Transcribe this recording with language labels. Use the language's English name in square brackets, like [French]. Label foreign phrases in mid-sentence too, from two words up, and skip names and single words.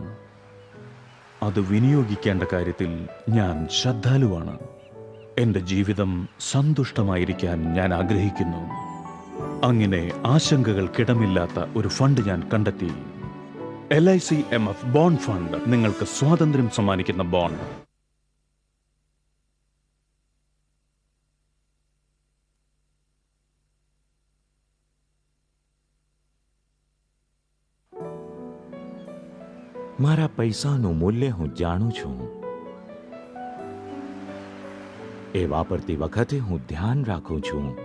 [Malayalam] അത് വിനിയോഗിക്കേണ്ട കാര്യത്തിൽ ഞാൻ ശ്രദ്ധാലുവാണ്. എന്റെ ജീവിതം സന്തുഷ്ടമായിരിക്കാൻ ഞാൻ ആഗ്രഹിക്കുന്നു. അങ്ങനെ ആശങ്കകൾക്കിടമില്ലാത്ത ഒരു ഫണ്ട് ഞാൻ കണ്ടെത്തി. LICMF ബോണ്ട് ഫണ്ട് നിങ്ങൾക്ക് സ്വാതന്ത്ര്യം സമ്മാനിക്കുന്ന ബോണ്ട്. [Gujarati] મારા પૈસાનું મૂલ્ય હું જાણું છું. એ વાપરતી વખતે હું ધ્યાન રાખું છું.